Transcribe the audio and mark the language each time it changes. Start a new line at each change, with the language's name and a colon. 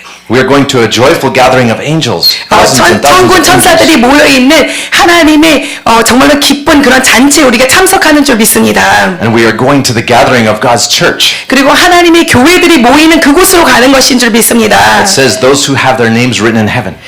English: We are going to a joyful gathering of angels. Thousands and thousands
Korean: 천군
English: of angels.
Korean: 천사들이 모여 있는 하나님의 정말로 기쁜 그런 잔치에 우리가 참석하는 줄 믿습니다.
English: And we are going to the gathering of God's church.
Korean: 그리고 하나님의 교회들이 모이는 그곳으로 가는 것인 줄 믿습니다.
English: It says those who have their names written in heaven.